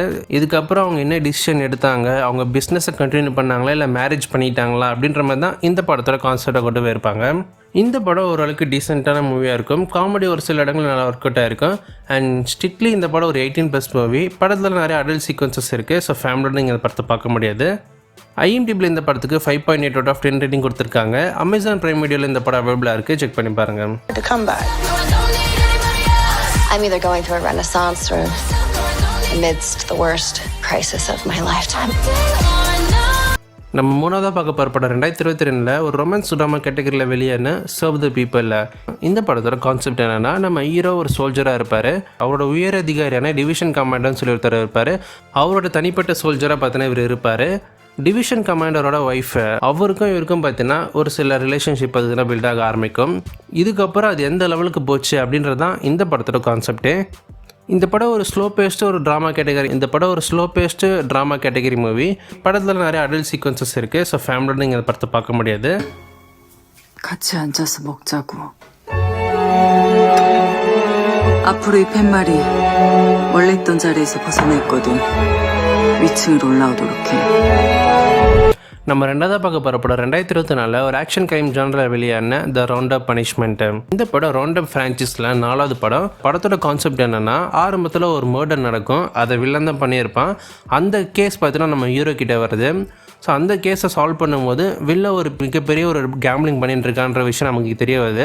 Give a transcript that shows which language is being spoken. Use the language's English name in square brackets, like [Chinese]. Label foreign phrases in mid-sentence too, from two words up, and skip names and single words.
[Tamil] இதுக்கப்புறம் அவங்க என்ன டிசிஷன் எடுத்தாங்க, அவங்க [English] business continue [Tamil] பண்ணாங்களா இல்லை மேரேஜ் பண்ணிட்டாங்களா அப்படின்ற மாதிரி தான் இந்த படத்தோட கான்செப்டை கொண்டு போயிருப்பாங்க. இந்த படம் ஓரளவுக்கு [English] decent movie [Tamil] இருக்கும். காமெடி ஒரு சில இடங்கள் நல்லா [English] work out [Tamil] ஆகிருக்கும். [English] and strictly [Tamil] இந்த படம் ஒரு 18+ மூவி. படத்தில் நிறைய [English] adult sequences [Tamil] இருக்குது. [English] so family [Tamil] நீங்கள் இந்த படத்தை பார்க்க முடியாது. IMDbல இந்த படத்துக்கு 5.8 [English] out of 10 rating [Tamil] கொடுத்துருக்காங்க. அமேசான் பிரைம் வீடியோவில் இந்த படம் அவைலபிளாக இருக்குது, செக் பண்ணி பாருங்கள். [English] I'm either going through a renaissance or amidst the worst crisis of my lifetime. [Tamil] நம்ம மூணாவதாக பார்க்க போகிற படம் 2022 ஒரு [English] romance drama category [Tamil] வெளியான சர்வ் த பீப்பிள். இந்த படத்தோட கான்செப்ட் என்னென்னா, நம்ம ஹீரோ ஒரு சோல்ஜராக இருப்பார். அவரோட உயர் அதிகாரியான [English] division commander [Tamil] சொல்லி ஒருத்தர் இருப்பார். அவரோட தனிப்பட்ட சோல்ஜராக பார்த்தீங்கன்னா இவர் இருப்பார். [English] division commander wife, [Tamil] அவருக்கும் இவருக்கும் பார்த்தீங்கன்னா ஒரு சில ரிலேஷன்ஷிப் அதுனா பில்ட் ஆக ஆரம்பிக்கும். இதுக்கப்புறம் அது எந்த லெவலுக்கு போச்சு அப்படின்றது தான் இந்த படத்தோட கான்செப்ட்டு. இந்த படம் ஒரு [English] slow paced [Tamil] ஒரு [English] drama category movie. [Tamil] படத்தில் நிறைய [English] adult sequences [Tamil] இருக்குது. [English] so family [Tamil] நீங்கள் இந்த படத்தை பார்க்க முடியாது. [Korean] 같이 앉아서 먹자고. 앞으로 이 팻말이 원래 있던 자리에서 벗어냈거든. 위층으로 올라오도록 해. [Tamil] நம்ம ரெண்டாவதாக பார்க்க போகிற படம் 2024 ஒரு [English] action crime genre [Tamil] வெளியான த ரவுண்டப் பனிஷ்மெண்ட். இந்த படம் ரவுண்டப் ஃப்ரான்ச்சைஸில் 4வது படம். படத்தோட கான்செப்ட் என்னென்னா, ஆரம்பத்தில் ஒரு மர்டர் நடக்கும், அதை வில்லன் தான் பண்ணியிருப்பான். அந்த கேஸ் பார்த்தீங்கன்னா நம்ம ஹீரோ கிட்டே வருது. ஸோ அந்த [English] case solve [Tamil] பண்ணும்போது வில்ல ஒரு மிகப்பெரிய ஒரு கேம்பிளிங் பண்ணிட்டு இருக்கான்ற விஷயம் நமக்கு தெரிய வருது.